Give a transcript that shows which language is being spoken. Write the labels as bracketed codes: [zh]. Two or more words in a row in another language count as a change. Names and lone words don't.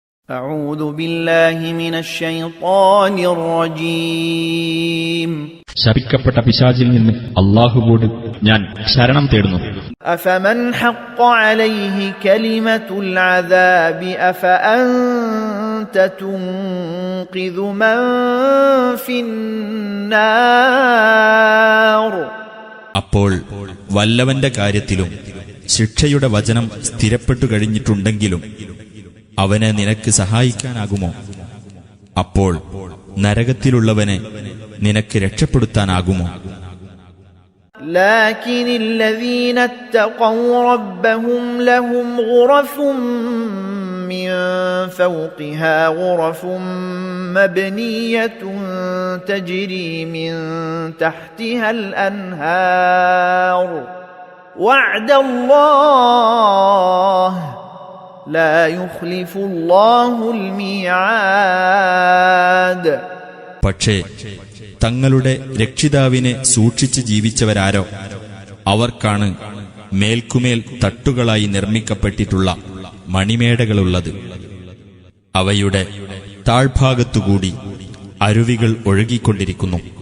[ar] أعوذ بالله من الشيطان الرجيم [ml] ശപിക്കപ്പെട്ട പിശാചിൽ നിന്ന് അല്ലാഹുവോട് ഞാൻ ശരണം തേടുന്നു. [ar] أفمن حق عليه كلمة العذاب أفأنت تنقذ من في النار [ml] അപ്പോൾ വല്ലവന്റെ കാര്യത്തിലും ശിക്ഷയുടെ വചനം സ്ഥിരപ്പെട്ടു കഴിഞ്ഞിട്ടുണ്ടെങ്കിലും അവനെ നിനക്ക് സഹായിക്കാനാകുമോ? അപ്പോൾ നരകത്തിലുള്ളവനെ നിനക്ക് രക്ഷപ്പെടുത്താനാകുമോ? [ar] لكن الذين اتقوا ربهم لهم غرف من فوقها غرف مبنية تجري من تحتها الأنهار وعد الله لا يخلف الله الميعاد. [ml] പക്ഷേ തങ്ങളുടെ രക്ഷിതാവിനെ സൂക്ഷിച്ച് ജീവിച്ചവരാരോ അവർക്കാണ് മേൽക്കുമേൽ തട്ടുകളായി നിർമ്മിക്കപ്പെട്ടിട്ടുള്ള മണിമേടകളുള്ളത്. അവയുടെ താഴ്ഭാഗത്തുകൂടി അരുവികൾ ഒഴുകിക്കൊണ്ടിരിക്കുന്നു.